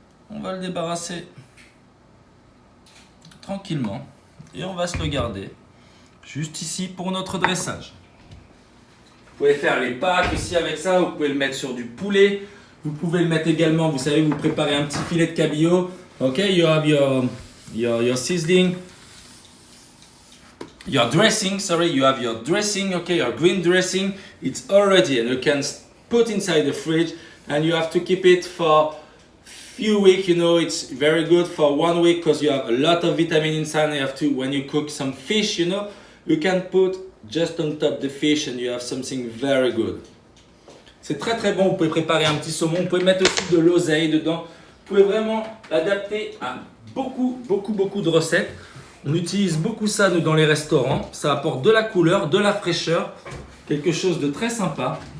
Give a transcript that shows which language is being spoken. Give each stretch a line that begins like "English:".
French: On va le débarrasser tranquillement et on va se le garder juste ici pour notre dressage. Vous pouvez faire les pâtes aussi avec ça, vous pouvez le mettre sur du poulet, vous pouvez le mettre également, vous savez, vous préparez un petit filet de cabillaud.
English: Ok, you have your seasoning, your dressing, sorry, you have your dressing, okay, your green dressing, it's already, and you can put inside the fridge, and you have to keep it for few weeks, you know, it's very good for 1 week because you have a lot of vitamin inside. You have to, when you cook some fish, you know, you can put just on top the fish and you have something very good.
French: C'est très très bon, vous pouvez préparer un petit saumon, vous pouvez mettre aussi de l'oseille dedans. Vous pouvez vraiment l'adapter à beaucoup de recettes. On utilise beaucoup ça nous dans les restaurants, ça apporte de la couleur, de la fraîcheur, quelque chose de très sympa.